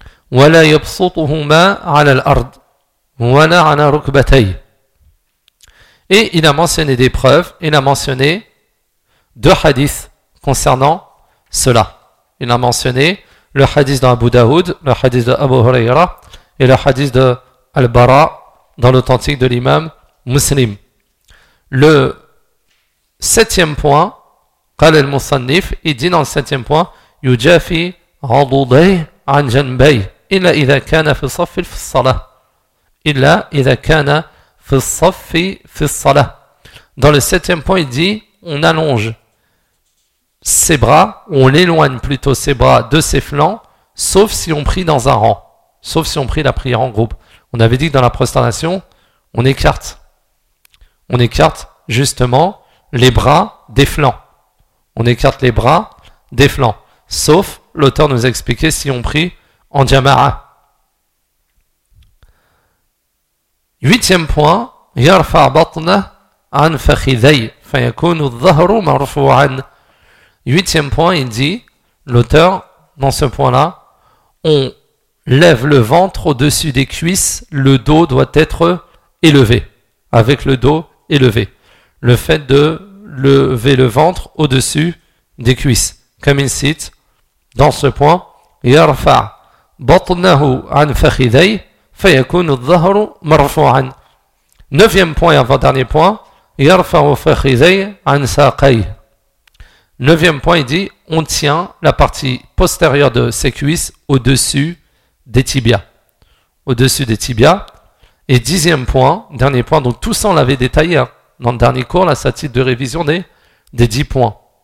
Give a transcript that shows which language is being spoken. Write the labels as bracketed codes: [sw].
[ar] وَلَا يَبْسُطُهُمَا عَلَى الْأَرْضِ وَلَا عَلَى رُكْبَتَيْ [fr] Et il a mentionné des preuves, il a mentionné deux hadiths concernant cela. Il a mentionné le hadith d'Abu Daoud, le hadith d'Abu Hurayra, et le hadith d'Al-Bara dans l'authentique de l'imam Muslim. Le septième point, [ar] قال المصنف, [fr] il dit dans le septième point, [ar] يجافي عضودي عن جنبي إلا إذا كان في الصف في الصلاة. إلا إذا كان في الصف في الصلاة. [fr] Dans le septième point, il dit, on allonge ses bras, on éloigne plutôt ses bras de ses flancs, sauf si on prie dans un rang, sauf si on prie la prière en groupe. On avait dit que dans la prosternation, on écarte justement les bras des flancs. On écarte les bras des flancs. Sauf, l'auteur nous a expliqué, si on prie en jama'a. Huitième point. [ar] يرفع بطنه عن فخذيه فيكون الظهر مرفوعا. [fr] Huitième point, il dit, l'auteur, dans ce point-là, on lève le ventre au-dessus des cuisses, le dos doit être élevé. Avec le dos élevé. Le fait de lever le ventre au-dessus des cuisses. Comme il cite dans ce point, [ar] يَرْفَعْ بَطْنَهُ عَنْ فَخِذَيْهِ فَيَكُونُ الظَّهْرُ مَرْفُوعًا. [fr] Neuvième point, avant-dernier point, [ar] يَرْفَعُ فَخِذَيْهِ عَنْ سَاقَيْهِ. [fr] Neuvième point, il dit, on tient la partie postérieure de ses cuisses au-dessus des tibias. Au-dessus des tibias. Et dixième point, dernier point, donc tout ça on l'avait détaillé hein, dans le dernier cours, là, ça titre de révision des 10 points.